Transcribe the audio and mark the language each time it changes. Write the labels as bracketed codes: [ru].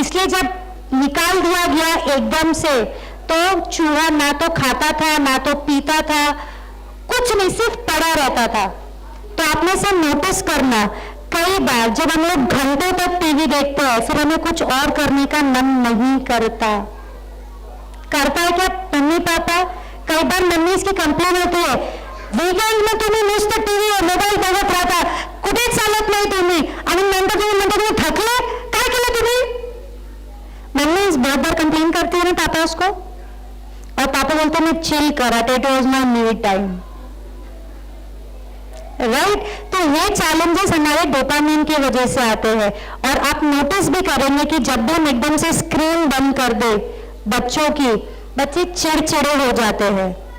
[hi] इसलिए जब निकाल दिया गया एकदम से, तो चूहा ना तो खाता था ना तो पीता था, कुछ नहीं, सिर्फ पड़ा रहता था। तो आपने से नोटिस करना, कई बार जब हम लोग घंटों तक टीवी देखते हैं फिर हमें कुछ और करने का मन नहीं करता है क्या मम्मी पापा? कई बार मम्मी इसकी कंप्लेन होती है, [mr] वीकेंड में तुम्हें नुसतं टीव्ही मोबाईल बघत राहता, कुठेच चालत नाही तुम्ही, आणि नंतर तुम्ही थकले, काय केलं तुम्ही? [hi] मम्मी इस बहुत बार कंप्लेन करती है ना पापा उसको, और पापा बोलते मैं चिल करा था, [en] It was my me time. [hi] Right? तो ये चैलेंजेस हमारे डोपामिन की वजह से आते हैं। और आप नोटिस भी करेंगे कि जब भी हम एकदम से स्क्रीन बंद कर दे बच्चों की, बच्चे चिड़चिड़े हो जाते हैं।